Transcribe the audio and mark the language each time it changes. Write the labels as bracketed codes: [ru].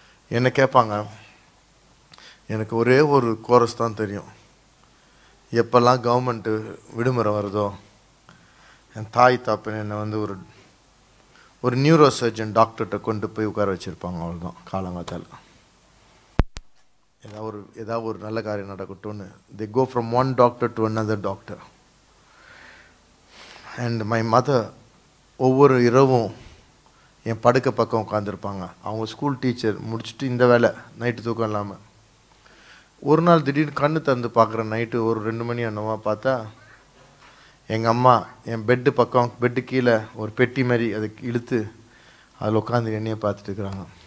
[ta] என்னை கேட்பாங்க, எனக்கு ஒரே ஒரு கோரஸ் தான் தெரியும். எப்போல்லாம் கவர்மெண்ட்டு விடுமுறை வருதோ என் தாய் தாப்பன் என்னை ஒரு நியூரோ சர்ஜன் டாக்டர்கிட்ட கொண்டு போய் உட்கார வச்சுருப்பாங்க. அவ்வளோதான், காலங்காத்தால் ஏதாவது ஒரு நல்ல காரியம் நடக்கட்டும்னு. [en] they go from one doctor to another doctor. And my mother [ta] ஒவ்வொரு இரவும் என் படுக்கை பக்கம் உட்காந்துருப்பாங்க. அவங்க ஸ்கூல் டீச்சர், முடிச்சுட்டு இந்த வேலை, நைட்டு தூக்கம் இல்லாமல். ஒரு நாள் திடீர்னு கண்ணு திறந்து பார்க்குறேன், நைட்டு ஒரு 2 மணி என்னவா பார்த்தா எங்கள் அம்மா என் பெட்டு பக்கம், பெட்டு கீழே ஒரு பெட்டி மாதிரி அதை இழுத்து அதில் உட்காந்து என்னையே பார்த்துட்டு இருக்கிறாங்க.